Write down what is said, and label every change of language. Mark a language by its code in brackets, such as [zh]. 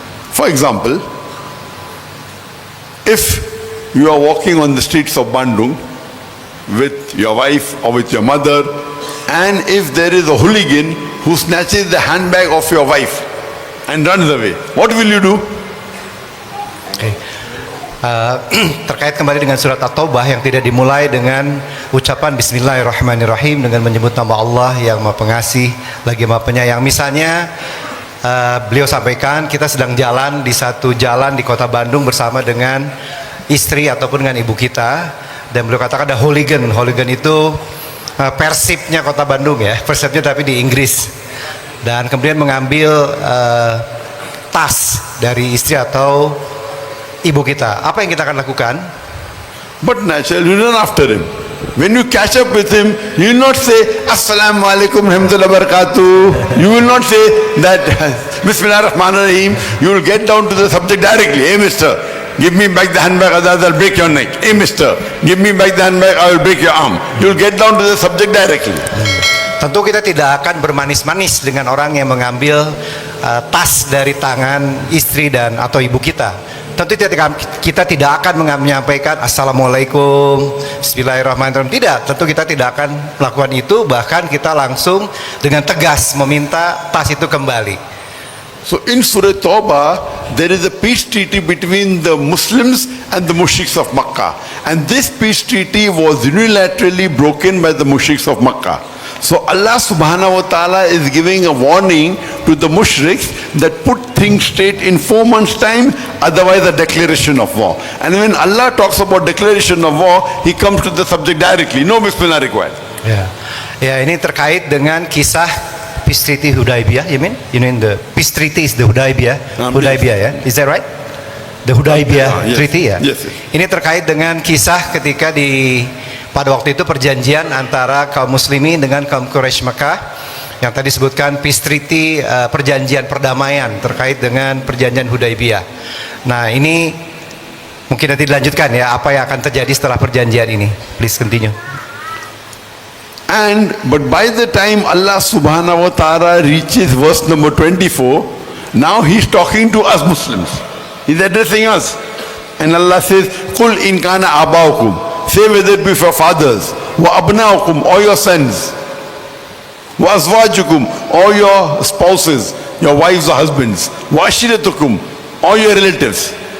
[en] For example, if you are walking on the streets of Bandung with your wife or with your mother, and if there is a hooligan who snatches the handbag of your wife and runs away, what will you do? Okay. [id] Terkait kembali dengan surat At-Taubah yang tidak dimulai dengan ucapan Bismillahirrahmanirrahim dengan menyebut nama Allah yang Maha Pengasih lagi Maha Penyayang. Misalnya beliau sampaikan kita sedang jalan di satu jalan di kota Bandung bersama dengan istri ataupun dengan ibu kita, dan beliau katakan ada hooligan. Hooligan itu persipnya kota Bandung ya, persipnya tapi di Inggris, dan kemudian mengambil tas dari istri atau ibu kita. Apa yang kita akan lakukan? [en] But naturally, you run after him. When you catch up with him, you will not say [ar] Assalamu alaikum rahmatullahi barakatuh. [en] You will not say that [ar] Bismillah ar-Rahman ar-Rahim. [en] You will get down to the subject directly. Hey mister, give me back the handbag, otherwise I'll break your neck. Hey mister, give me back the handbag, I will break your arm. You will get down to the subject directly. [id] Tentu kita tidak akan bermanis-manis dengan orang yang mengambil tas dari tangan istri dan atau ibu kita. Tentu kita tidak akan menyampaikan Assalamualaikum, Bismillahirrahmanirrahim. Tidak, tentu kita tidak akan melakukan itu. Bahkan kita langsung dengan tegas meminta tas itu kembali. [en] So in Surah Tawbah, there is a peace treaty between the Muslims and the mushriks of Makkah. And this peace treaty was unilaterally broken by the mushriks of Makkah. So Allah subhanahu wa ta'ala is giving a warning to the mushriks that put things straight in 4 months time, otherwise a declaration of war. And when Allah talks about declaration of war, He comes to the subject directly. No Bismillah required. [id] Ya, ini terkait dengan kisah Peace Treaty Hudaybiyah. [en] You mean the Peace Treaty is the Hudaybiyah? Hudaybiyah ya, is that right? The Hudaybiyah Yes. Treaty ya. Yes. [id] Ini terkait dengan kisah ketika pada waktu itu perjanjian antara kaum muslimin dengan kaum Quraisy Mekah yang tadi disebutkan Peace Treaty, perjanjian perdamaian terkait dengan perjanjian Hudaybiyah. Nah, ini mungkin nanti dilanjutkan ya, apa yang akan terjadi setelah perjanjian ini. [en] Please continue. But by the time Allah subhanahu wa ta'ala reaches verse number 24, now He's talking to us Muslims. He's addressing us. And Allah says, [ar] Qul in kana abaukum. [en] Say whether it be for fathers, [ar] wa abnaukum, [en] or your sons, [ar] wa azwajukum, [en] or your spouses, your wives or husbands, [ar] wa ashiratukum, [en] or your relatives.